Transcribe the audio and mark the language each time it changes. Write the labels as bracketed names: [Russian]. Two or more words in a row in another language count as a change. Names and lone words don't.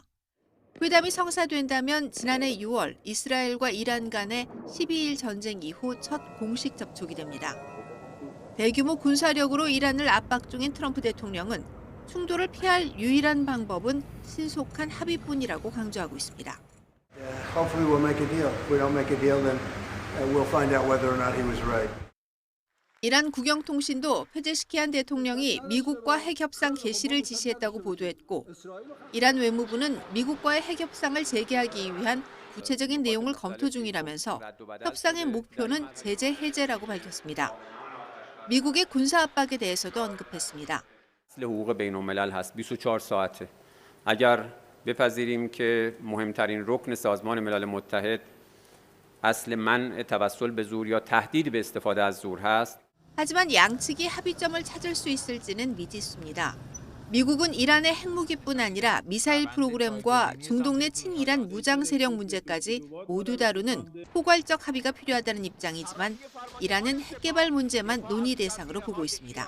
[Korean] 회담이 성사된다면 지난해 6월 이스라엘과 이란 간의 12일 전쟁 이후 첫 공식 접촉이 됩니다. 대규모 군사력으로 이란을 압박 중인 트럼프 대통령은 충돌을 피할 유일한 방법은 신속한 합의뿐이라고 강조하고 있습니다. [English] Hopefully we'll make a deal. If we don't make a deal, then we'll find out whether or not he was right. [Korean] 이란 국영통신도 페제시키안 대통령이 미국과 핵협상 개시를 지시했다고 보도했고 이란 외무부는 미국과의 핵협상을 재개하기 위한 구체적인 내용을 검토 중이라면서 협상의 목표는 제재 해제라고 밝혔습니다. 미국의 군사 압박에 대해서도 언급했습니다. [Persian] حقوق بین‌الملل هست 24 ساعته. اگر بپذیریم که مهمترین رکن سازمان ملل متحد اصل منع توسل به زور یا تهدید به استفاده از زور هست. [Korean] 하지만 양측이 합의점을 찾을 수 있을지는 미지수입니다. 미국은 이란의 핵무기뿐 아니라 미사일 프로그램과 중동 내 친이란 무장 세력 문제까지 모두 다루는 포괄적 합의가 필요하다는 입장이지만 이란은 핵 개발 문제만 논의 대상으로 보고 있습니다.